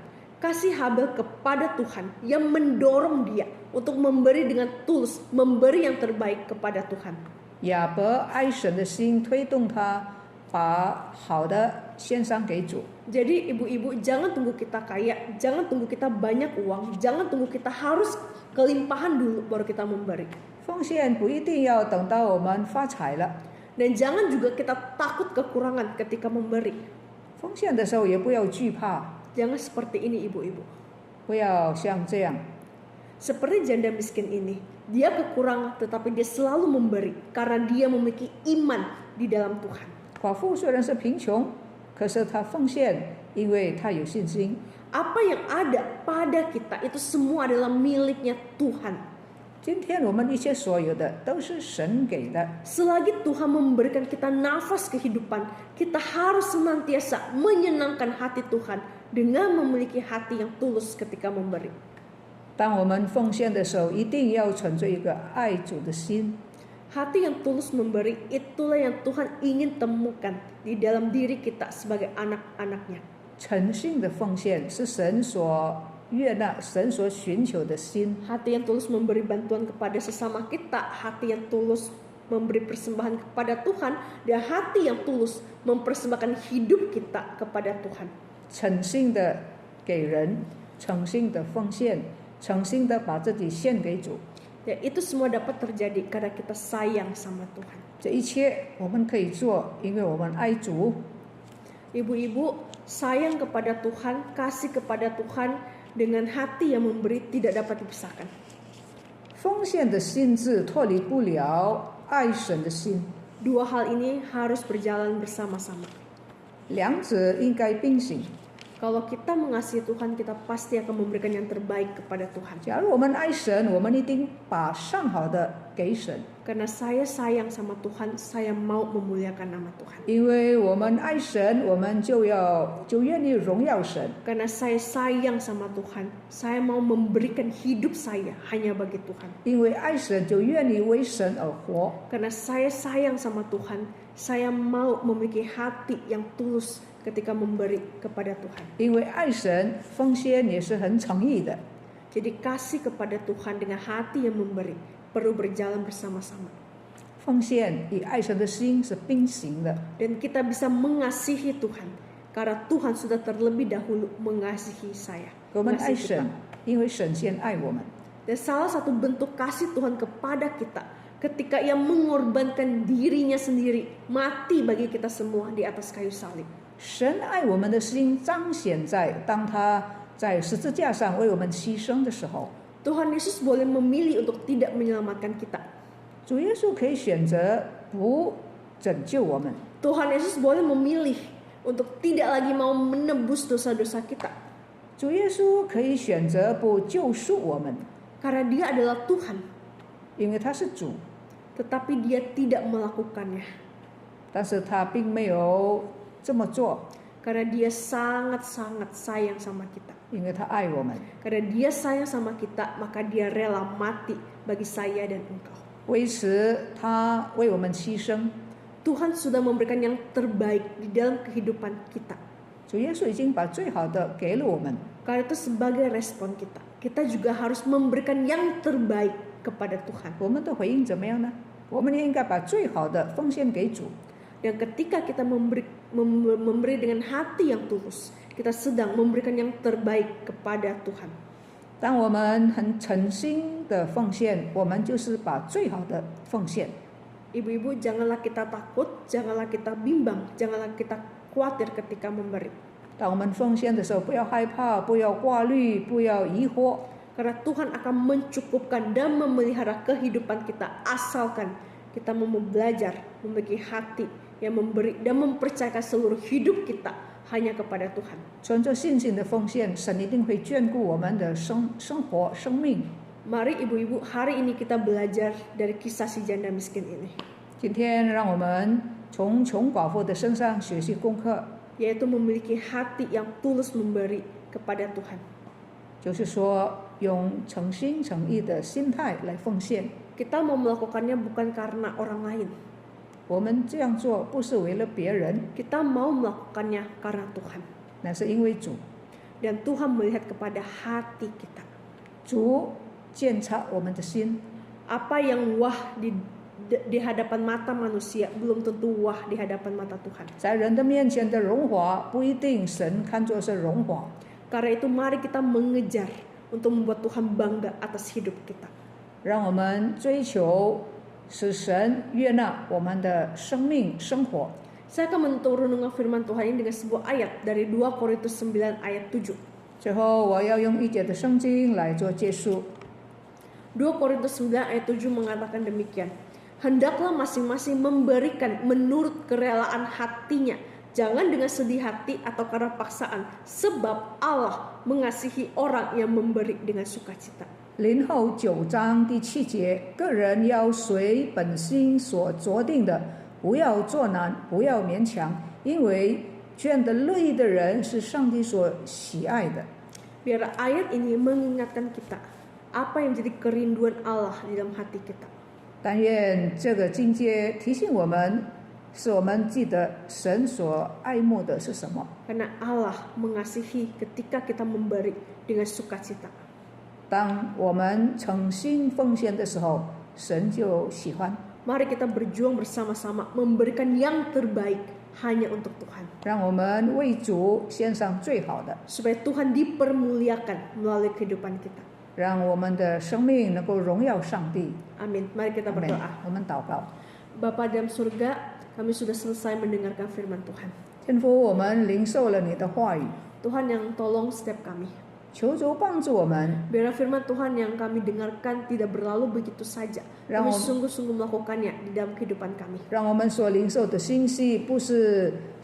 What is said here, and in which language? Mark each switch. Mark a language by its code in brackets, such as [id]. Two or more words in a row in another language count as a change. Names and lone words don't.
[id] Kasih Habel kepada Tuhan yang mendorong dia untuk memberi dengan tulus, memberi yang terbaik kepada Tuhan. [zh] 亚伯爱神的心推动他把好的献上给主。 [id] Jadi ibu-ibu, jangan tunggu kita kaya, jangan tunggu kita banyak uang, jangan tunggu kita harus kelimpahan dulu baru kita memberi. [zh] 奉献不一定要等到我们发财了， [id] Dan jangan juga kita takut kekurangan ketika memberi. [zh] 奉献的时候也不要惧怕， [id] Jangan seperti ini ibu-ibu. [zh] 不要像这样。 [id] Seperti janda miskin ini, dia kekurangan tetapi dia selalu memberi karena dia memiliki iman di dalam Tuhan. [zh] 寡妇虽然是贫穷，可是她奉献，因为她有信心。 [id] Apa yang ada pada kita itu semua adalah miliknya Tuhan. [zh] 今天我们一切所有的都是神给的， [id] Selagi Tuhan memberikan kita nafas kehidupan, kita harus senantiasa menyenangkan hati Tuhan dengan memiliki hati yang tulus ketika memberi. [zh] 当我们奉献的时候，一定要存着一个爱主的心。 [id] Hati yang tulus memberi, itulah yang Tuhan ingin temukan di dalam diri kita sebagai anak-anaknya. [zh] 诚信的奉献是神所悦纳、神所寻求的心。 [id] Hati yang tulus memberi bantuan kepada sesama kita, hati yang tulus memberi persembahan kepada Tuhan, dan hati yang tulus mempersembahkan hidup kita kepada Tuhan. [zh] 诚信的给人，诚信的奉献，诚心的把自己献给主。 [id] Dan itu semua dapat terjadi karena kita sayang sama Tuhan. [zh] 这一切我们可以做，因为我们爱主。 [id] Ibu-ibu, sayang kepada Tuhan, kasih kepada Tuhan dengan hati yang memberi tidak dapat dipisahkan. [zh] 奉献的心智脱离不了爱神的心， [id] Dua hal ini harus berjalan bersama-sama. [zh] 两者应该并行。 [id] Kalau kita mengasihi Tuhan, kita pasti akan memberikan yang terbaik kepada Tuhan. [zh] 假如我们爱神，我们一定把上好的给神。 [id] Karena saya sayang sama Tuhan, saya mau memuliakan nama Tuhan. [zh] 因为我们爱神，我们就愿意荣耀神。 [id] Karena saya sayang sama Tuhan, saya mau memberikan hidup saya hanya bagi Tuhan. [zh] 因为爱神，就愿意为神而活。 [id] Karena saya sayang sama Tuhan, saya mau memiliki hati yang tulus ketika memberi kepada Tuhan. [zh] 因为爱神，奉献也是很诚意的。 [id] Jadi kasih kepada Tuhan dengan hati yang memberi perlu berjalan bersama-sama. [zh] 奉献与爱神的心是并行的。 [id] Dan kita bisa mengasihi Tuhan karena Tuhan sudah terlebih dahulu mengasihi saya. [zh] 我们爱 Mengasihi 神 kita.，因为神先爱我们。 [id] Dan salah satu bentuk kasih Tuhan kepada kita ketika Ia mengorbankan dirinya sendiri mati bagi kita semua di atas kayu salib. [zh] 神爱我们的心彰显在当他在十字架上为我们牺牲的时候。 [id] Tuhan Yesus boleh memilih untuk tidak menyelamatkan kita. [zh] 主耶稣可以选择不拯救我们， [id] Tuhan Yesus boleh memilih untuk tidak lagi mau menebus dosa-dosa kita. [zh] 主耶稣可以选择不救赎我们， [id] Karena Dia adalah Tuhan, [zh] 因为他是主， [id] tetapi Dia tidak melakukannya. [zh] 但是他并没有这么做， [id] Karena Dia sangat-sangat sayang sama kita. [zh] 因为他爱我们。 [id] Karena Dia sayang sama kita, maka Dia rela mati bagi saya dan engkau. [zh] 为此，他为我们牺牲。 [id] Tuhan sudah memberikan yang terbaik di dalam kehidupan kita. [zh] 主耶稣已经把最好的给了我们， [id] Karena itu sebagai respon kita, kita juga harus memberikan yang terbaik kepada Tuhan. [zh] 我们的回应怎么样呢？我们也应该把最好的奉献给主。 [id] Dan ketika kita memberi dengan hati yang tulus, kita sedang memberikan yang terbaik kepada Tuhan. [zh] 当我们很诚心的奉献，我们就是把最好的奉献。 [id] Ibu-ibu, janganlah kita takut, janganlah kita bimbang, janganlah kita khawatir ketika memberi. [zh] 当我们奉献的时候，不要害怕，不要挂虑，不要疑惑， [id] Karena Tuhan akan mencukupkan dan memelihara kehidupan kita asalkan kita mau belajar memiliki hati yang memberi dan mempercayakan seluruh hidup kita hanya kepada Tuhan. [zh] 存着信心的奉献，神一定会眷顾我们的生活、生命。 [id] Mari ibu-ibu, hari ini kita belajar dari kisah si janda miskin ini. [zh] 今天，让我们从穷寡妇的身上学习功课， [id] Yaitu memiliki hati yang tulus memberi kepada Tuhan. [zh] 就是说，用诚心诚意的心态来奉献。 [id] Kita mau melakukannya bukan karena orang lain. [zh] 我们这样做不是为了别人， [id] Kita mau melakukannya karena Tuhan. [zh] 那是因为主。 [id] Dan Tuhan melihat kepada hati kita. [zh] 主鉴察我们的心， [id] Apa yang wah di hadapan mata manusia belum tentu wah di hadapan mata Tuhan. [zh] 在人的面前的荣华，不一定神看作是荣华。 [id] Karena itu mari kita mengejar untuk membuat Tuhan bangga atas hidup kita. [zh] 让我们追求使神悦纳我们的生命生活。 [id] Saya akan menutup renungan firman Tuhan ini dengan sebuah ayat dari 2 Korintus 9 ayat 7. [zh] 最后，我要用一节的圣经来做结束。 [id] 2 Korintus 9 ayat 7 mengatakan demikian. Hendaklah masing-masing memberikan menurut kerelaan hatinya, jangan dengan sedih hati atau karena paksaan, sebab Allah mengasihi orang yang memberi dengan sukacita. [zh] 林后9章第7节，个人要随本心所酌定的，不要作难，不要勉强，因为这样的乐意的人是上帝所喜爱的。 [id] Biar ayat ini mengingatkan kita apa yang menjadi kerinduan Allah di dalam hati kita. [zh] 但愿这个境界提醒我们，使我们记得神所爱慕的是什么。 [id] Karena Allah mengasihi ketika kita memberi dengan sukacita. [zh] 当我们诚心奉献的时候，神就喜欢。 [id] Mari kita berjuang bersama-sama memberikan yang terbaik hanya untuk Tuhan. [zh] 让我们为主献上最好的， [id] Supaya Tuhan dipermuliakan melalui kehidupan kita. [zh] 让我们的生命能够荣耀上帝。 [id] Amin. Mari kita 阿门 berdoa. [zh] 我们祷告， [id] Bapa dalam surga, kami sudah selesai mendengarkan firman Tuhan. [zh] 天父，我们领受了你的话语， [id] Tuhan yang tolong setiap kami. [zh] 求主帮助我们， [id] Biar firman Tuhan yang kami dengarkan tidak berlalu begitu saja. Kami sungguh-sungguh melakukannya di dalam kehidupan kami.